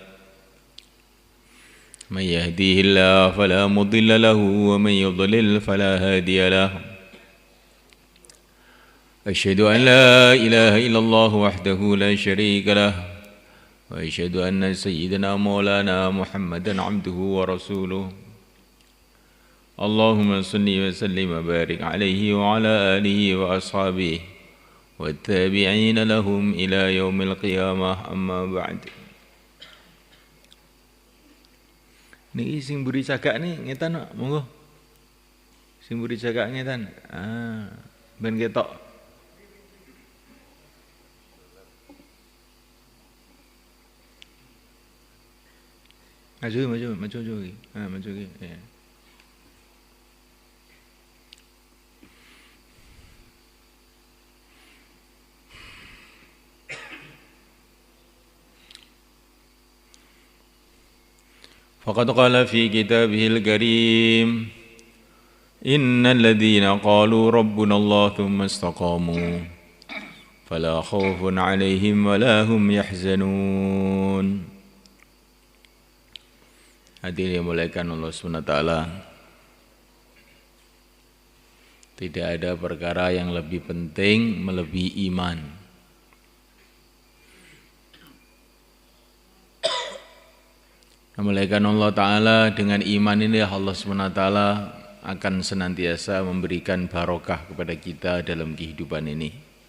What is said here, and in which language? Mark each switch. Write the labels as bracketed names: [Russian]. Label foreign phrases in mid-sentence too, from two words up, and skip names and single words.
[Arabic] من يهديه الله فلا مضل له ومن يضلل فلا هادي له أشهد أن لا إله إلا الله وحده لا شريك له وأشهد أن سيدنا مولانا محمدا عبده ورسوله اللهم صل وسلم وبارك عليه وعلى آله وأصحابه والتابعين لهم إلى يوم القيامة أما بعد. [Javanese] Niki sing mburi cagak nih ngetan monggo. Sing mburi cagak ngetan. Ben ketok. Maju lagi. Maju lagi. Ya. [Arabic] فقد قال في كتابه الكريم إن الذين قالوا ربنا الله ثم استقاموا فلا خوف عليهم ولا هم يحزنون. [Indonesian] Hadirin yang dimuliakan Allah SWT, tidak ada perkara yang lebih penting melebihi iman. Memuliakan Allah Ta'ala, dengan iman ini Allah SWT akan senantiasa memberikan barokah kepada kita dalam kehidupan ini.